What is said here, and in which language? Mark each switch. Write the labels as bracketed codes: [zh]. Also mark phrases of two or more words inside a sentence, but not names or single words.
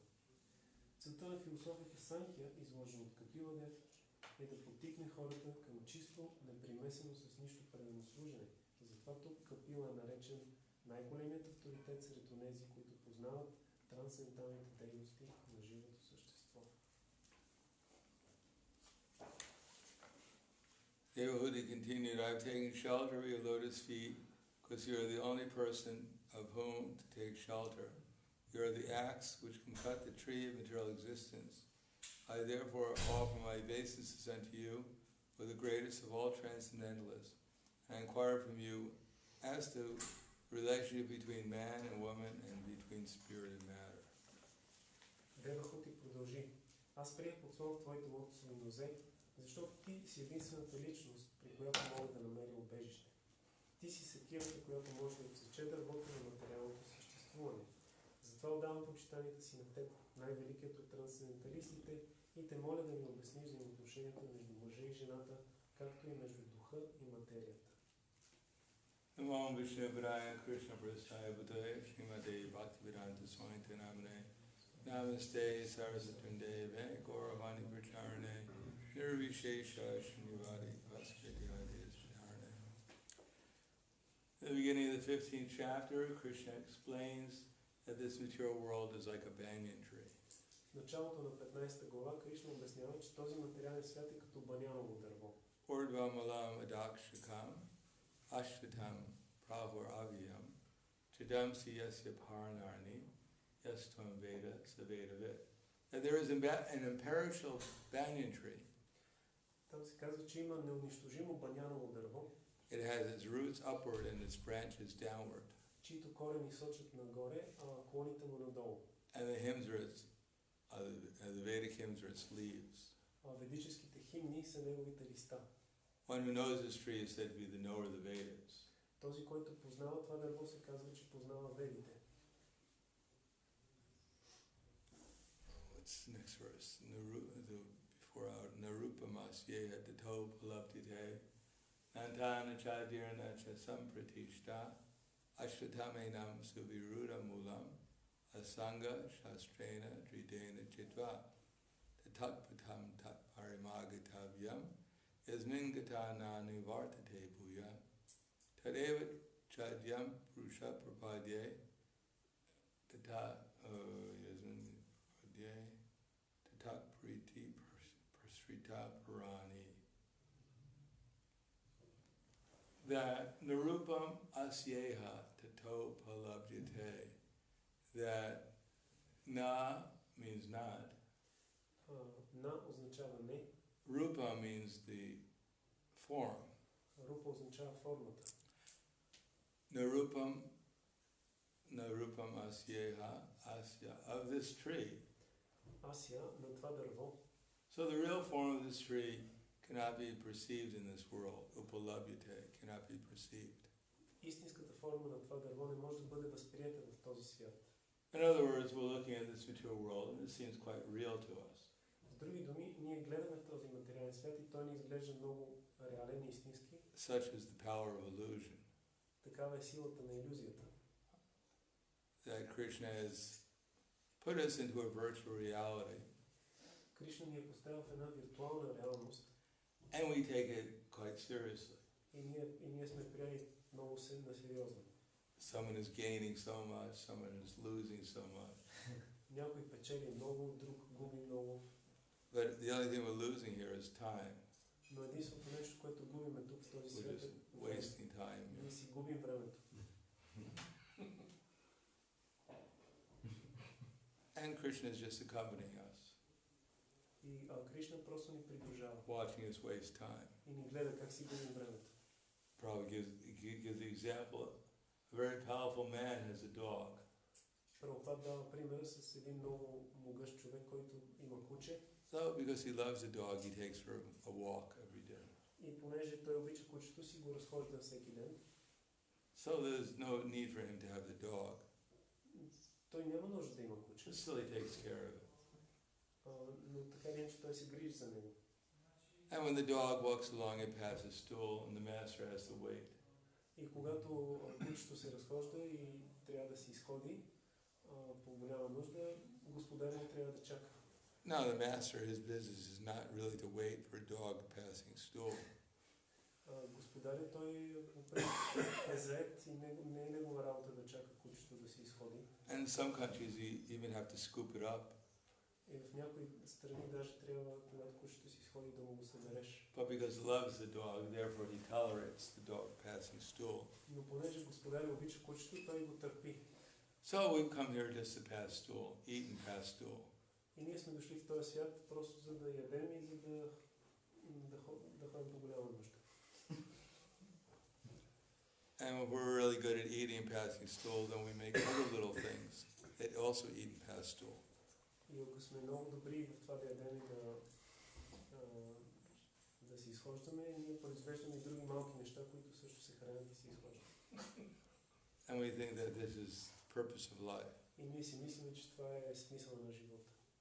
[bg] Целта на философията Санхия, изложена от Капила Дев, е да подтикне хората към чисто, непримесено с нищо предано служене. Затова тук Капила е наречен най-големият авторитет сред онези, които познават трансценденталните дейности на живото същество. [en] Devahuti continued, I have taken shelter of your lotus feet because you are the only person of whom to take shelter. You are the axe which can cut the tree of material existence. I therefore offer my obeisances unto you with the greatest of all transcendentalists, and I inquire from you as to relationship between man and woman and between spirit and matter. [bg] Девахути продължи. Аз приех подслон в твоите лотосови нозе, защото ти си единствената личност, при която мога да намеря убежище. Ти си секирата, която може да отсече дървото на материалното съществуване. Затова отдавам почитанията си на теб, най-великият от трансценденталистите, и те моля да ми обясниш взаимоотношенията между мъжа и жената, както и между духа и материята. [sa] Namo Vishnu Padaya Krishna Prasthaya Bhutaya Srimate Bhaktivedanta Swami Namane Namaste Sarasatande Gauravani Pracharane Nirvishesha Srinivadi Vaskati Adhyastarane. [en] In the beginning of the 15th chapter, Krishna explains that this material world is like a banyan tree. [bg] В началото на 15 глава Кришна обяснява, че този материален свят е като баняново дърво. [sa] Urdvamalam adakshakam ashvatam prahur aviyam chidam siyasya paranarni yastvam veda saveda vid. [en] And there is an imperishable banyan tree. [bg] Там се казва, че има неунищожимо баняново дърво. [en] It has its roots upward and its branches downward. [bg] Чието корени сочат нагоре, а клоните му надолу. [en] And the hymns are its, the Vedic hymns are its leaves. [bg] А ведическите химни са неговите листа. [en] One who knows this tree is said to be the knower of the Vedas. [bg] Този, който познава това дърво, се казва, че познава ведите. [en] What's the next verse? Before out, [sa] Narupamasyeha tato palabdite nantana chadirna cha sampratishta ashtamenam suviruda mulam asanga shastrena dridena chitva tatatpatam tat parimagatavyam yasmin gatana nivartate bhuya tadeva chadyam purusha prapadye tata yasmin padye tatat priti prasrita parani. That narupam asyeha tato palabjate, [en] that na means not, [bg] На означава не. [en] rupa means the form. [bg] Рупа означава формата. [sa] Narupam asyeha asya, [en] of this tree. [bg] Асия, на това дърво. [en] So the real form of this tree cannot be perceived in this world. Upalabhyate cannot be perceived. [bg] Истинската форма на това дърво не може да бъде възприета в този свят. [en] In other words, we're looking at this material world and it seems quite real to us. [bg] С други думи, ние гледаме този материален свят и той ни изглежда много реален и истински. [en] Such is the power of illusion. [bg] Такава е силата на илюзията. [en] That Krishna has put us into a virtual reality. [bg] Кришна ни е поставил в една виртуална реалност. [en] And we take it quite seriously. [bg] И ние сме приели много на сериозно. [en] Someone is gaining so much, someone is losing so much. [bg] Някой печели много, друг губи много. [en] But the only thing we're losing here is time. [bg] Но единственото нещо, което губиме тук в този [en] We're [bg] свят [en] just wasting time. [bg] ние си губим времето. [en] And Krishna is just accompanying us, [bg] И Кришна просто ни придружава. [en] watching us waste time. [bg] И ни гледа как си губим времето. [en] Probably gives the example, a very powerful man has a dog. [bg] Прабхупад дава пример с един много могъщ човек, който има куче. [en] So because he loves the dog, he takes her a walk every day. [bg] И понеже той обича кучето си, го разхожда всеки ден. [en] So there's no need for him to have the dog. [bg] Той няма нужда да има куче. [en] Just so he takes care of it. [bg] Но така ли, че той се грижи за него. [en] And when the dog walks along, it passes stool, and the master has to wait. [bg] И когато кучето се разхожда и трябва да си изходи по голяма нужда, господарят трябва да чака. [en] Now the master, his business is not really to wait for a dog passing stool. [bg] Господарят той е заед и не е негова работа да чака кучето да си изходи. [en] And in some countries, you even have to scoop it up. [bg] И в някои страни даже трябва, когато кучето си изходи, да му го събереш. [en] But because he loves the dog, therefore he tolerates the dog passing stool. [bg] Но понеже господарят обича кучето, той го търпи. [en] So we've come here just to pass stool, eat and pass stool. [bg] И ние сме дошли в този свят просто за да ядем и за да ходим по голяма нужда. [en] And when we're really good at eating and passing stool, then we make other little things that also eat and pass stool. [bg] И ако сме много добри в това да ядем и да се изхождаме, ние произвеждаме и други малки неща, които също се хранят и се изхождат. [en] And we think that this is the purpose of life. [bg] И ние си мислим, че това е смисъл на живота.